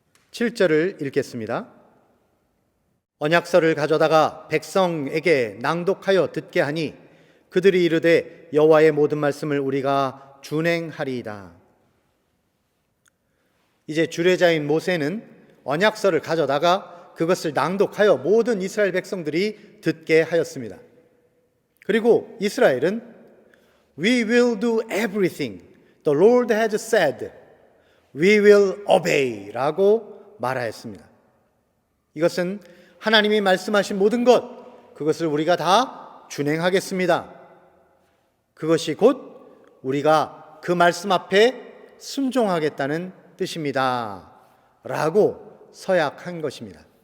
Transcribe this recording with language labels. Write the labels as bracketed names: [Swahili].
[Korean] 7절을 읽겠습니다. 언약서를 가져다가 백성에게 낭독하여 듣게 하니 그들이 이르되 여호와의 모든 말씀을 우리가 준행하리이다. 이제 주례자인 모세는 언약서를 가져다가 그것을 낭독하여 모든 이스라엘 백성들이 듣게 하였습니다. 그리고 이스라엘은 [English] We will do everything the Lord has said. We will obey [Korean] 라고 말하였습니다. 이것은 하나님이 말씀하신 모든 것, 그것을 우리가 다 준행하겠습니다. 그것이 곧 우리가 그 말씀 앞에 순종하겠다는 뜻입니다. 라고 서약한 것입니다.